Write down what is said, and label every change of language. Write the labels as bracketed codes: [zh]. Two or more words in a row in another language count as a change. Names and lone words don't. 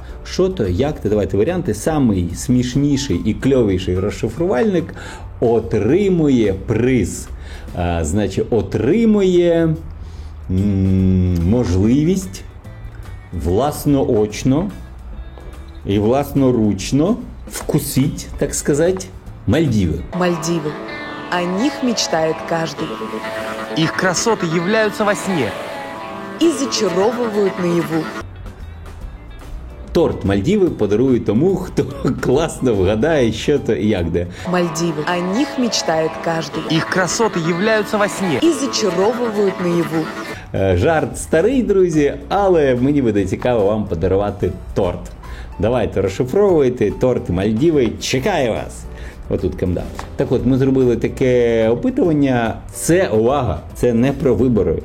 [uk] Що то, як то, давайте варіанти. Самий смішніший і кльовіший розшифрувальник отримує приз. Значить, отримує можливість власноочно і власноручно вкусить, так сказати, [ru] Мальдивы. Мальдивы. О них мечтает каждый. Их красоты являются во сне. И зачаровывают наяву. [uk] Торт Мальдіви подарують тому, хто класно вгадає, що то і як де. [ru] Мальдивы. О них мечтает каждый. Их красоты являются во сне. И зачаровывают наяву. [uk] Жарт старий, друзі, але мені буде цікаво вам подарувати торт. Давайте розшифровуйте, торт Мальдіви чекає вас. Отут КМДА. Так от, ми зробили таке опитування. Це, увага, це не про вибори.